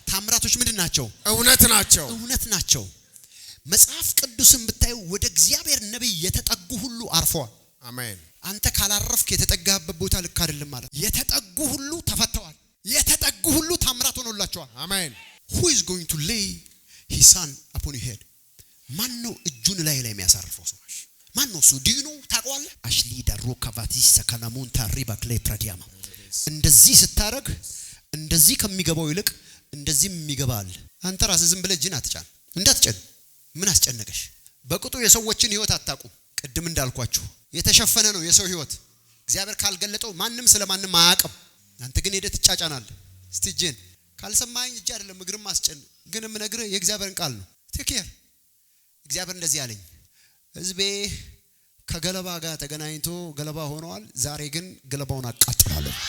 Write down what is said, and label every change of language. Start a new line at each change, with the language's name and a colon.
Amharic: ታምራቶች ምንድናቸው? እውነት ናቸው። እውነት ናቸው። መጽሐፍ ቅዱስን ብታዩ ወደ እግዚአብሔር ነብይ የተጠጉ ሁሉ አርፈዋል። አሜን። አንተ ካላረፍክ የተጠጋህበት ቦታ ልክ አይደለም ማለት። የተጠጉ ሁሉ ተፈተዋል። የተጠጉ ሁሉ ታምራት ሆኖላቸዋል። አሜን።
English: Who is going to lay his hand upon your head?
Amharic: ማን ነው እጁን ላይ የሚያሳርፈው ሰው? ማን ነው እሱ? ዲኑ ታውቀዋለህ? አሽሊ ዳሮ ካቫቲስ ሰከናሙን ታሪባ ክሌ ፕራዲያማ እንደዚህ ስታረግ እንደዚህ ከሚገባው ይልቅ እንደዚህ የሚገባል። አንተ ራስህ ዝም ብለህ እጅን አትጫን። እንዳትጨን ምን አስጨነቀሽ? በቅጡ የሰዎችን ህይወት አታውቁ። ቅድም እንዳልኳችሁ የተሸፈነ ነው የሰው ህይወት። እግዚአብሔር ካልገለጠው ማንም ስለማንም አያውቅም። አንተ ግን ሄደህ ትጫጫናለህ። እስቲ እጅን ካልሰማኝ እጅ አይደለም እግርም አስጨን፣ ግን የምነግርህ የእግዚአብሔርን ቃል ነው። ቴኬር እግዚአብሔር እንደዚህ አለኝ፣ ህዝቤ ከገለባ ጋር ተገናኝቶ ገለባ ሆነዋል። ዛሬ ግን ገለባውን አቃጥላለሁ።